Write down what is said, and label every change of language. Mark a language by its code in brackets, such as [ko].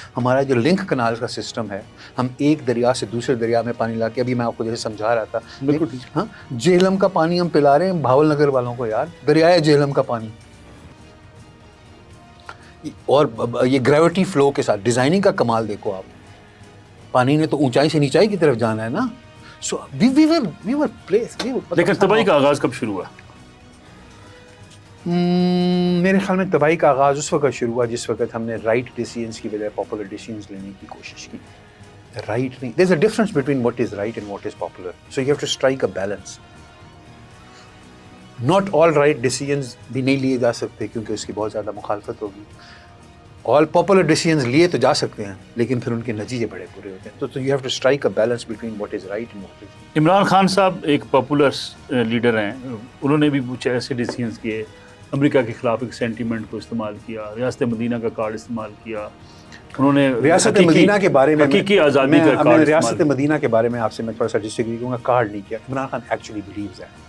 [ur] ہمارا جو لنک کنال کا سسٹم ہے، ہم ایک دریا سے دوسرے دریا میں پانی لا کے، ابھی میں آپ کو جیسے سمجھا رہا تھا، ہاں جہلم کا پانی ہم پلا رہے ہیں بھاول نگر والوں کو، یار دریائے جہلم کا پانی. اور یہ گریوٹی فلو کے ساتھ ڈیزائننگ کا کمال دیکھو آپ. پانی نے تو اونچائی سے نیچائی کی طرف جانا ہے نا. [en] So we were placed. [ur] لیکن تباہی کا آغاز کب شروع ہوا؟ میرے خیال میں تباہی کا آغاز اس وقت شروع ہوا جس وقت ہم نے رائٹ ڈیسیژنس کی بجائے پاپولر ڈیسیژنس لینے کی کوشش کی. رائٹ نہیں، [en] there is a difference between what is right and what is popular. So you have to strike a balance. Not all right decisions [ur] بھی نہیں لیے جا سکتے کیونکہ اس کی بہت زیادہ مخالفت ہوگی. [en] all popular decisions [ur] لیے تو جا سکتے ہیں لیکن پھر ان کے نتیجے بڑے برے ہوتے ہیں. [en] تو you have to strike a balance between what is right and what is. [ur] Imran Khan صاحب ایک پاپولر لیڈر ہیں، انہوں نے بھی کچھ ایسے ڈیسیژنس کیے، امریکہ کے خلاف ایک سینٹیمنٹ کو استعمال کیا، ریاست مدینہ کا کارڈ استعمال کیا. انہوں نے ریاست مدینہ کے بارے میں حقیقی آزادی کا کارڈ ریاست مدینہ کے بارے میں آپ سے میں تھوڑا سا ڈسیگری کروں گا. کارڈ نہیں کیا. عمران خان ایکچولی بلیوز ہے